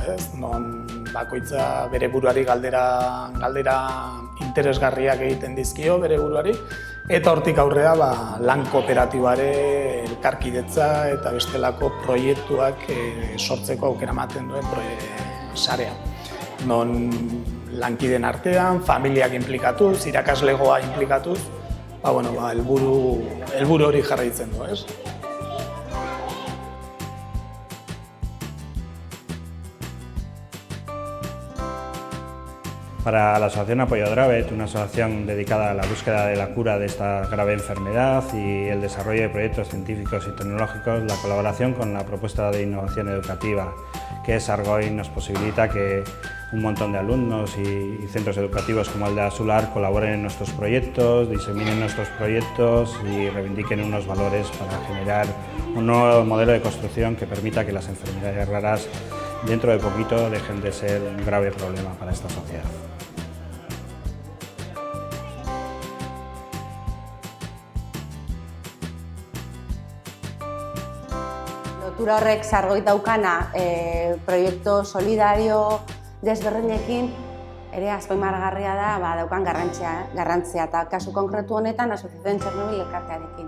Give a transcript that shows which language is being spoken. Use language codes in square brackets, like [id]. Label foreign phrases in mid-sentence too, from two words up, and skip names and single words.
[eu] Non bakoitza bere buruari galdera interesgarriak egiten dizkio bere buruari, eta hortik aurrera lan kooperatibare, elkarkidetza eta bestelako proiektuak sortzeko aukera ematen duen sarea. Non lankideen artean, familiak inplikatuz, irakaslegoa inplikatuz, helburu hori jarraitzen du. [es] Para la Asociación Apoyadora BET, una asociación dedicada a la búsqueda de la cura de esta grave enfermedad y el desarrollo de proyectos científicos y tecnológicos, la colaboración con la propuesta de innovación educativa que es Sargoi nos posibilita que un montón de alumnos y centros educativos como el de Asular colaboren en nuestros proyectos, diseminen nuestros proyectos y reivindiquen unos valores para generar un nuevo modelo de construcción que permita que las enfermedades raras dentro de poquito dejen de ser un grave problema para esta sociedad. [eu] Lotura horrek Sargoi daukana proiektu solidario desberdinekin ere azpimarragarria da daukan garrantzia eta kasu konkretu honetan Asociación Chernobyl elkartearekin.